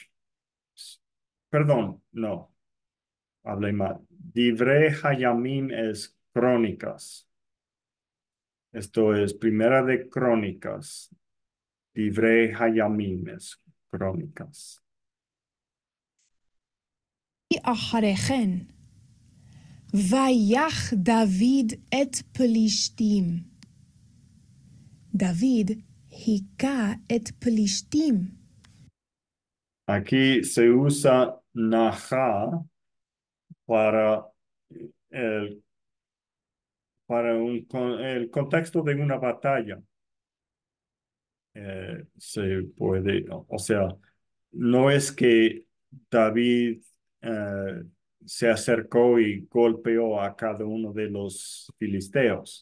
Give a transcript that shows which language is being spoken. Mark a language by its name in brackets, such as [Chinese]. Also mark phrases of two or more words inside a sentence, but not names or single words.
[Spanish] Perdón, no, hablé mal. Divrei Hayamim es crónicas. Esto es primera de crónicas. Divrei Hayamim es crónicas. [Hebrew] אחרי כן, ויח דוד את פלישתים. דוד היכה את פלישתים. [Spanish] Aquí se usa Naja para el el contexto de una batalla. Se puede, o sea, no es que David se acercó y golpeó a cada uno de los filisteos.